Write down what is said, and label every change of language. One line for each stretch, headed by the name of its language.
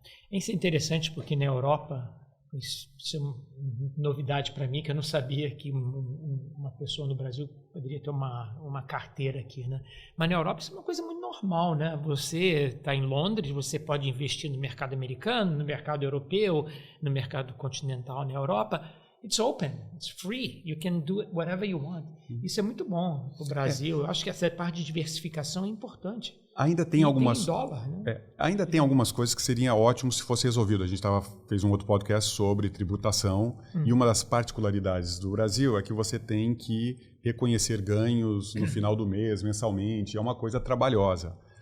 Portuguese: Isso é interessante porque na Europa, isso é uma novidade para mim, que eu não sabia que uma pessoa no Brasil poderia ter uma carteira aqui, né? Mas na Europa isso é uma coisa muito normal, né? Você está em Londres, você pode investir no mercado americano, no mercado europeu, no mercado continental na Europa.
English: It's open, it's free, you can do it whatever you want.
Portuguese: Isso é muito bom para o Brasil. Eu acho que essa parte de diversificação é importante. Ainda tem algumas dólar, né? Ainda tem algumas coisas que seria ótimo se fosse resolvido. A gente fez um outro podcast sobre tributação e uma das particularidades do Brasil é que você tem que reconhecer ganhos no final do mês, mensalmente. É uma coisa trabalhosa.